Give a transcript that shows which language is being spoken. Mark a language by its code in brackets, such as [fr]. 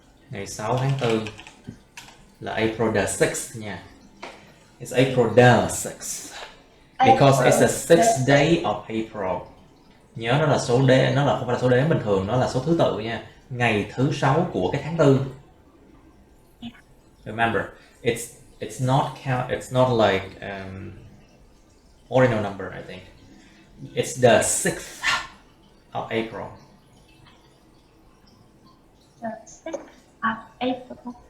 [vi] Ngày 6 tháng 4 là [en] April the 6th [vi] nha. [en] It's April the 6th. Because it's the 6th day of April. [vi] Nhớ nó là số đế, nó là không phải là số đếm bình thường, nó là số thứ tự nha. Ngày thứ 6 của cái tháng 4. [en] Remember, it's not like ordinal number, I think. It's the 6th of April. the 6th of April